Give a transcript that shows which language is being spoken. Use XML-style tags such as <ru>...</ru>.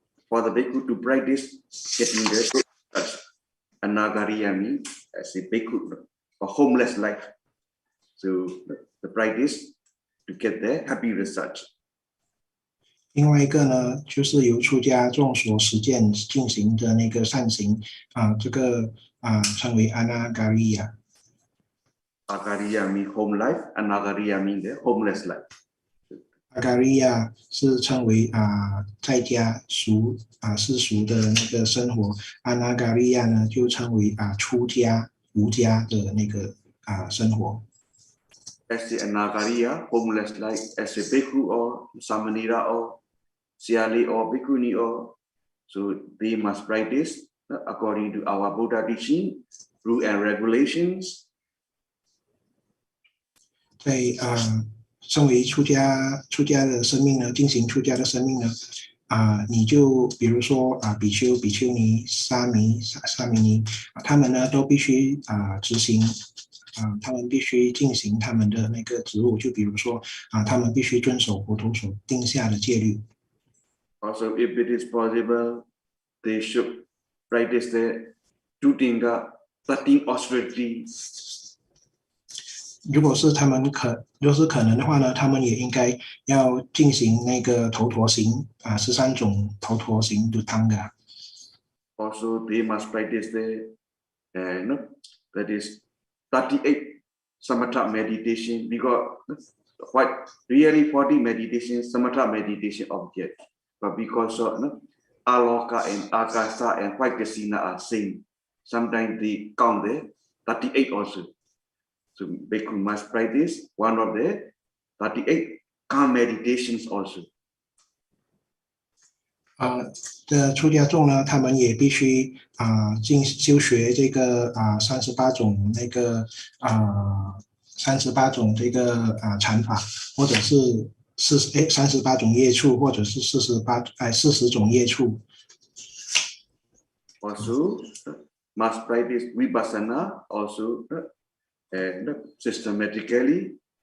<en>For the bhikkhu to practice getting the Anagariya means as a bhikkhu for homeless life. So the practice to get the happy result.</en> <zh>另外一个呢，就是由出家众所实践进行的那个善行这个称为 Anagariya。</zh> <en>Agariya means home life, Anagariya means the homeless life.</en> <zh>Agariya 是称为在家世俗的那个生活 ，Anagariya 呢就称为出家无家的那个生活。</zh> <en>As the Anagariya, homeless life, as a bhikkhu or samanera or siali or bhikkhuni or, so they must practice according to our Buddha teaching, rule and regulations.</en> <zh>在身为出家的生命呢，进行出家的生命呢，你就比如说比丘、比丘尼、沙弥尼，他们呢都必须执行他们必须进行他们的那个职务，就比如说他们必须遵守佛陀所定下的戒律。</zh> <en>Also, if it is possible, they should practice the Tutinga 13 austerity.</en> <zh>如果是可能的话呢，他们也应该要进行那个头陀行13种头陀行 Dhamma。</zh> <en>Also, they must practice the that is 38 samatha meditation, because what really 40 meditation samatha meditation object, but because aloka and akasa and white kasina are same, sometimes they count the 38 also. So bhikkhu must practice one of the 38 calm meditations also.</en> <zh>的出家众呢，他们也必须修学这个38种那个38种这个禅法，或者是38种业处，或者是40种业处。</zh> <en>Also must practice vipassana also systematically.</en>